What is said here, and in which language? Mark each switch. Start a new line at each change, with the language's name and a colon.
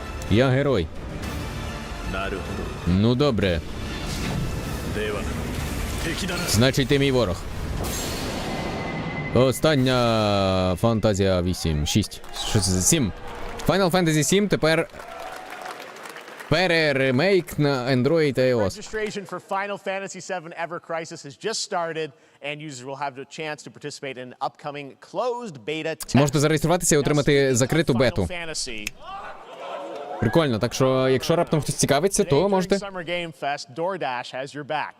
Ukrainian: Я герой. Ну добре. Значить, ти мій ворог. Остання фантазія 8. 6. Що це за 7? Final Fantasy 7 тепер переремейк на Android та iOS.
English: Registration for Final Fantasy 7 Ever Crisis has just started, and users will have the chance to participate in an upcoming closed beta test.
Ukrainian: Можете зареєструватися і отримати закриту бету. Прикольно, так що, якщо раптом хтось цікавиться, то можете.
English: Summer Game Fest, DoorDash has your back.